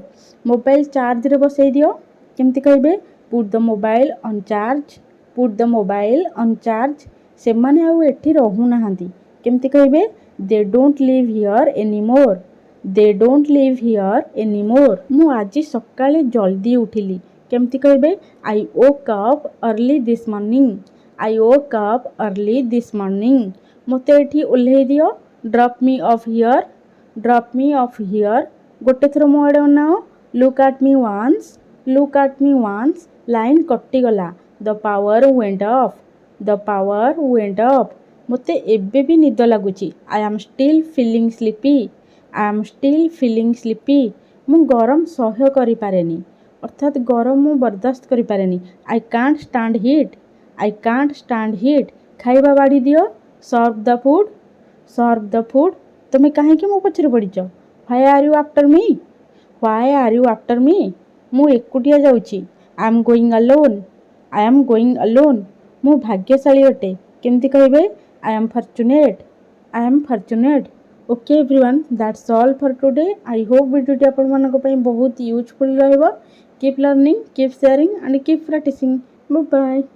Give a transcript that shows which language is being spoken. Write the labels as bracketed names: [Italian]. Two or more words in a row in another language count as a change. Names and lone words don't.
[Odia] ମୋବାଇଲ ଚାର୍ଜ ରେ ବସାଇ ଦିଅ କେମିତି କହିବେ [English] put the mobile on charge, put the mobile on charge. [Odia] ସେ ମାନେ ଆଉ ଏଠି ରହୁ ନାହାନ୍ତି କେମିତି କହିବେ [English] they don't live here anymore, they don't live here anymore. [Odia] ମୁଁ ଆଜି ସକାଳେ ଜଲଦି ଉଠିଲି କେମିତି କହିବେ [English] I woke up early this morning, I woke up early this morning. [Odia] ମତେ ଏଠି ଓହ୍ଲାଇ ଦିଅ, [English] drop me off here, drop me off here. [Odia] ଗୋଟେ ଥର ମୋ ଆଡ଼େ ଅନାଅ, [English] look at me once, look at me once. [Odia] ଲାଇନ କଟି ଗଲା, [English] the power went off, the power went off. [Odia] ମତେ ଏବେ ବି ନିଦ ଲାଗୁଛି, [English] I am still feeling sleepy, I am still feeling sleepy. [Odia] ମୁଁ ଗରମ ସହ୍ୟ କରି ପାରେନି ଅର୍ଥାତ ଗରମ ମୁଁ ବରଦାସ୍ତ କରି ପାରେନି। [English] I can't stand heat, I can't stand heat. [Odia] ଖାଇବା ବାଢ଼ି ଦିଅ, [English] serve the food, serve the food. [Odia] ତୁମେ କାହିଁକି ମୋ ପଛରେ ପଡ଼ିଛ, [English] why are you after me, why are you after me. [Odia] ମୁଁ ଏକୁଟିଆ ଯାଉଛି, [English] I am going alone, I am going alone. [Odia] ମୁଁ ଭାଗ୍ୟଶାଳୀ ଅଟେ କେମିତି କହିବେ [English] I am fortunate, I am fortunate. OK everyone, that's all for today. I hope [Odia] ଭିଡିଓଟି ଆପଣ ମାନଙ୍କ ପାଇଁ ବହୁତ ୟୁଜଫୁଲ ରହିବ। [English] keep learning, keep sharing and keep practicing. bye bye.